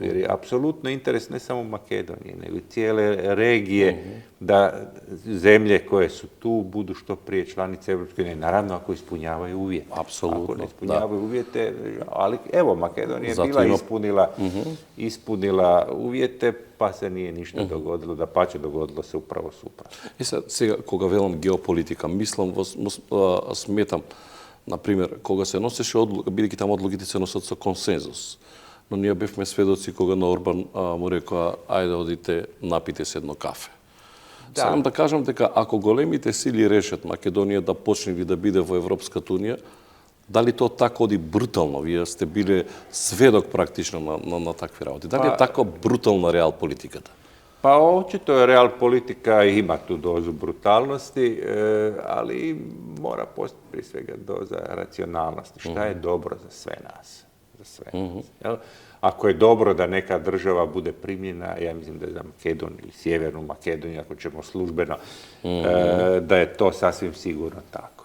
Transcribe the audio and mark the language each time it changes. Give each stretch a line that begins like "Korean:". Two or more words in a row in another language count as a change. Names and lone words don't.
Croatian: Jer je apsolutno interes ne samo Makedonije, nego i cijele regije da zemlje koje su tu budu što prije članice Europske unije, naravno ako ispunjavaju uvjete. Apsolutno, Ako ne ispunjavaju uvjete, ali evo, Makedonija je Zato bila ima- ispunila uvjete, pa se nije ništa dogodilo, dapače dogodilo se upravo suprotno.
Macedonian: И сега, кога велам геополитика, мислам, сметам, например, кога се носеше одлука, бидејќи таму одлуките се носат со консензус. Но ние бевме сведоци кога на Орбан му рекоа, ајде одите, напите се едно кафе. Да. Сакам да кажам дека ако големите сили решат Македонија да почне или да биде во Европската унија, дали то така оди брутално? Вие сте биле сведок практично на такви работи. Дали е така брутална реал политиката?
Croatian: Pa očito je real politika ima tu dozu brutalnosti, ali mora postati prije svega doza racionalnosti. Šta je dobro za sve nas? Za sve nas, jel? Ako je dobro da neka država bude primljena, ja mislim da je za Makedoniju ili Sjevernu Makedoniju, ako ćemo službeno, da je to sasvim sigurno tako.